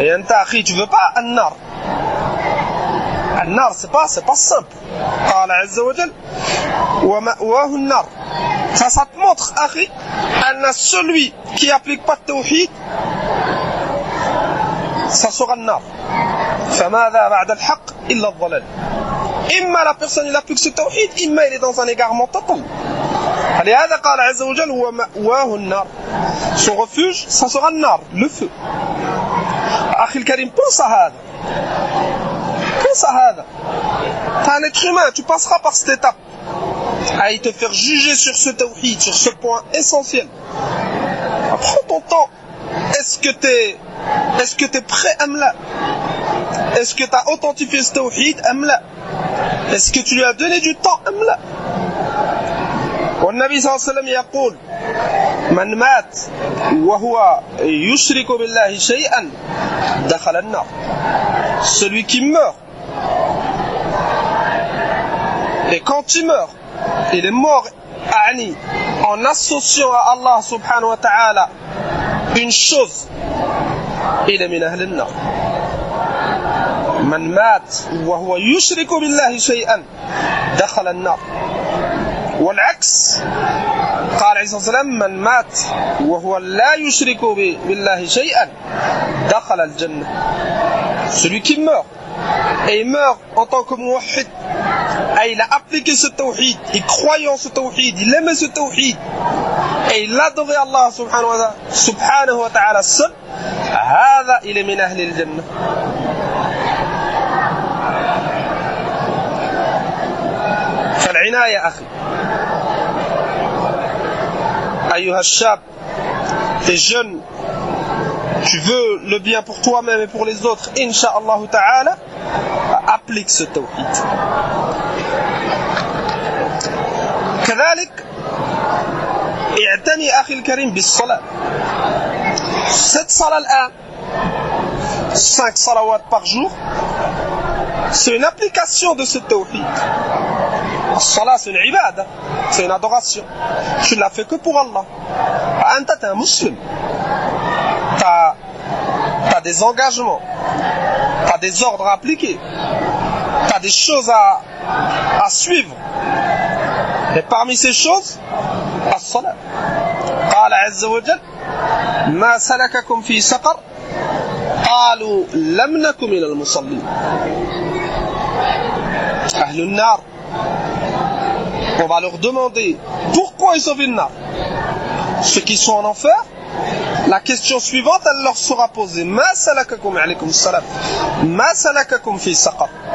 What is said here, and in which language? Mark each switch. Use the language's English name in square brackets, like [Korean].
[French] Et un akhi, tu veux pas un nar. Un nar c'est pas simple. [Arabic] قال عز وجل ومأواه النار. [French] Ça te montre akhi [Arabic] أن [French] celui qui applique pas le tawhid ça sera le nar. [Arabic] فماذا بعد الحق إلا الضلال. إما [French] la personne il applique ce tawhid, إما il est dans un égarement total. [Arabic] فلهذا قال عز وجل ومأواه النار. [French] Son refuge ça sera le nar, le feu. [Arabic] أخي الكريم, [French] pense à [Arabic] هذا. [French] Pense à [Arabic] هذا. [French] T'es un être humain, tu passeras par cette étape. À te faire juger sur ce tawhid, sur ce point essentiel. Prends ton temps. Est-ce que t'es prêt am la? Est-ce que t'as authentifié ce tawhid am la? Est-ce que tu lui as donné du temps am la? [Arabic] والنبي صلى الله عليه وسلم يقول من مات وهو يشرك بالله شيئا دخل النار. [French] Celui qui meurt, et quand il meurt, il est mort en associant à Allah subhanahu wa ta'ala une chose, il est min ahl an-nar. [Arabic] من مات وهو يشرك بالله شيئا دخل النار. والعكس قال عليه الصلاة والسلام من مات وهو لا يشرك بالله شيئا دخل الجنة. [French] Celui qui meurt et il meurt en tant que muwahhid, il a appliqué ce tawhid, il croyait en ce tawhid, il aimait ce tawhid et il adorait Allah subhanahu wa ta'ala seul, [Arabic] هذا [French] il est min ahli al-jannah. [Arabic] فالعناية أخي أيها الشاب, [French] t'es jeune, tu veux le bien pour toi-même et pour les autres, Inch'Allah ta'ala, applique ce tawhid. [Arabic] كذلك اعتني أخي الكريم بالصلاة. [French] Cette salat [Arabic] الآن [French] 5 salawats par jour, c'est une application de ce tawhid. Salat c'est une ibada, c'est une adoration. Tu ne l'as fait que pour Allah. Anta t'es un musulman. T'as des engagements, t'as des ordres à appliquer, t'as des choses à suivre. Et parmi ces choses, as-salat. [Arabic] قال عز وجل ما سلككم في سقر قالوا لم نكن من المصلين. أهل النار, [French] on va leur demander pourquoi ils sont venus là. Ceux qui sont en enfer, la question suivante elle leur sera posée [Arabic] ma salakakum alaykum salam ma salakakum fi saqar.